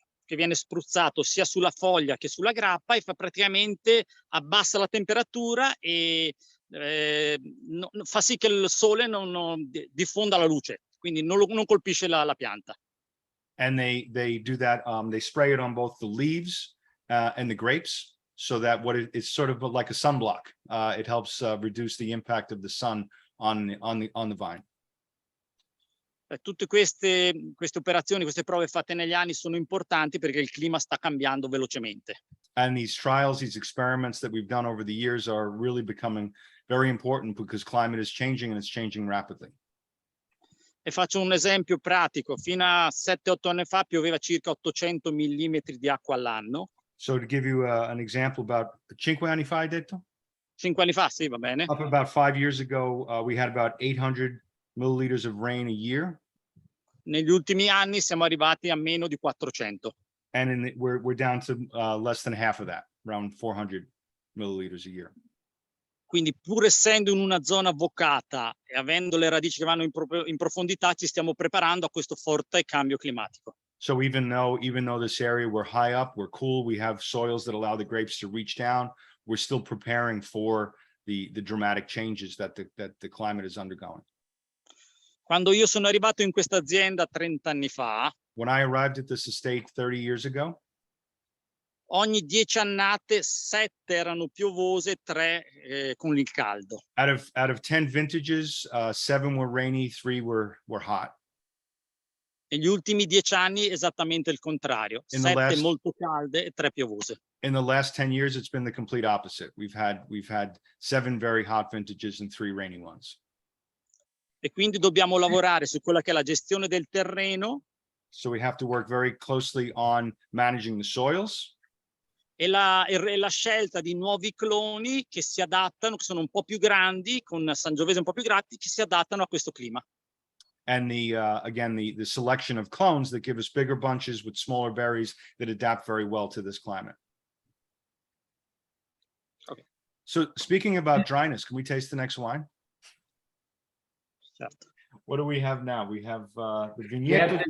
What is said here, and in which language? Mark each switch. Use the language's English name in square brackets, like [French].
[Italian] che viene spruzzato sia sulla foglia che sulla grappa e praticamente abbassa la temperatura e fa sì che il sole non diffonda la luce, quindi non colpisce la pianta. [English] And they do that. They spray it on both the leaves and the grapes, so that it's sort of like a sunblock. It helps reduce the impact of the sun on the vine. [Italian] Tutte queste operazioni, queste prove fatte negli anni sono importanti perché il clima sta cambiando velocemente. [English] And these trials, these experiments that we've done over the years are really becoming very important because climate is changing and it's changing rapidly. [Italian] E faccio un esempio pratico. Fino a 7-8 anni fa pioveva circa 800 millimetri di acqua all'anno. [English] So to give you an example, about [Italian] 5 anni fa, hai detto? 5 anni fa, sì, va bene. [English] Up about 5 years ago, we had about 800 milliliters of rain a year. [Italian] Negli ultimi anni siamo arrivati a meno di 400. [English] And we're down to less than half of that, around 400 milliliters a year. [Italian] Quindi pur essendo in una zona vocata e avendo le radici che vanno in profondità, ci stiamo preparando a questo forte cambio climatico. [English] So even though this area, we're high up, we're cool, we have soils that allow the grapes to reach down, we're still preparing for the dramatic changes that the climate is undergoing. [Italian] Quando io sono arrivato in questa azienda 30 anni fa, [English] When I arrived at this estate 30 years ago, [Italian] ogni 10 annate 7 erano piovose, 3 con il caldo. [English] out of 10 vintages, 7 were rainy, 3 were hot. [Italian] Negli ultimi 10 anni esattamente il contrario, 7 molto calde e 3 piovose. [English] In the last 10 years, it's been the complete opposite. We've had 7 very hot vintages and 3 rainy ones. [Italian] E quindi dobbiamo lavorare su quella che è la gestione del terreno. [English] So we have to work very closely on managing the soils. [Italian] E la scelta di nuovi cloni che si adattano, che sono un po' più grandi, con Sangiovese un po' più grandi, che si adattano a questo clima. [English] And again, the selection of clones that give us bigger bunches with smaller berries that adapt very well to this climate. Okay. So speaking about dryness, can we taste the next wine? [Italian] Certo. [English] What do we have now? We have the Vigneto